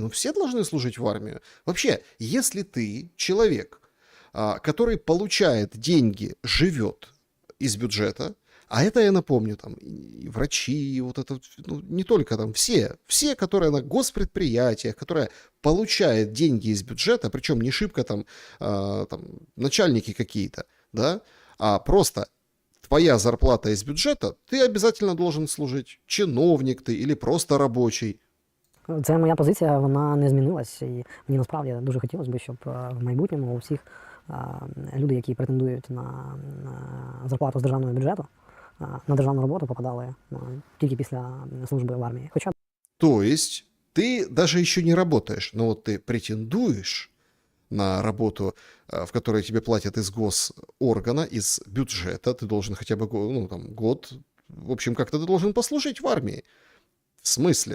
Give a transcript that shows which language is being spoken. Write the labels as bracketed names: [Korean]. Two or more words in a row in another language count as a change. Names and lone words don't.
[Russian] Ну, все должны служить в армию. Вообще, если ты человек, который получает деньги, живет из бюджета, а это, я напомню, там, и врачи, и вот это, ну, не только там, все, которые на госпредприятиях, которые получают деньги из бюджета, причем не шибко там, там начальники какие-то, да, а просто твоя зарплата из бюджета, ты обязательно должен служить. Чиновник ты или просто рабочий. [Ukrainian] Це моя позиція, вона не змінилась. І мені насправді дуже хотілося б, щоб в майбутньому у всіх люди, які претендують на зарплату з державного бюджету, на державну роботу попадали тільки після служби в армії. Хоча [Russian] То есть ты даже еще не работаешь, но вот ты претендуешь на работу, в которой тебе платят из госоргана, из бюджета, ты должен хотя бы ну, там, год, в общем, как-то ты должен послужить в армии. В смысле?